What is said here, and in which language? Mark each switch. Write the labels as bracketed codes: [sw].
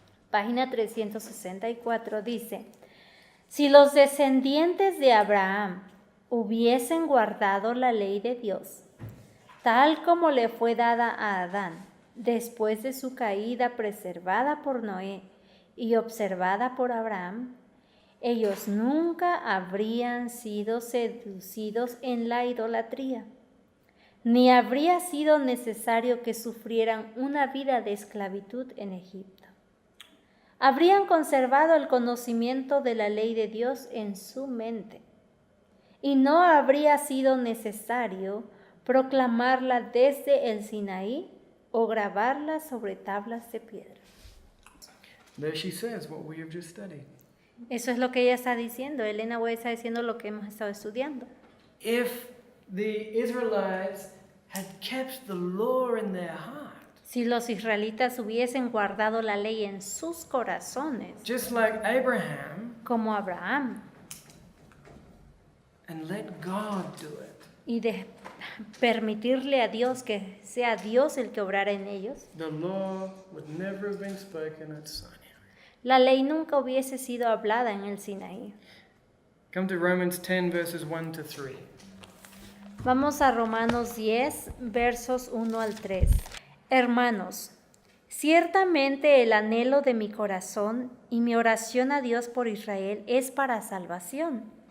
[es] Página 364 dice: si los descendientes de Abraham hubiesen guardado la ley de Dios, tal como le fue dada a Adán, después de su caída preservada por Noé y observada por Abraham, ellos nunca habrían sido seducidos en la idolatría, ni habría sido necesario que sufrieran una vida de esclavitud en Egipto. Habrían conservado el conocimiento de la ley de Dios en su mente, y no habría sido necesario proclamarla desde el Sinaí o grabarla sobre tablas de piedra. [en] There she says what we have just studied. [es] Eso es lo que ella está diciendo. Elena White está diciendo lo que hemos estado estudiando. [en] If the Israelites had kept the law in their heart, [es] Si los israelitas hubiesen guardado la ley en sus corazones, [en] just like Abraham, [es] como Abraham, [en] and let God do it, [es] y de permitirle a Dios que sea Dios el que obrara en ellos, [en] the law would never have been spoken at Sinai. [es] la ley nunca hubiese sido hablada en el Sinaí. [en] Come to Romans 10 verses 1 to 3. [es] Vamos a Romanos 10, versos 1 al 3. Hermanos, ciertamente el anhelo de mi corazón y mi oración a Dios por Israel es para salvación.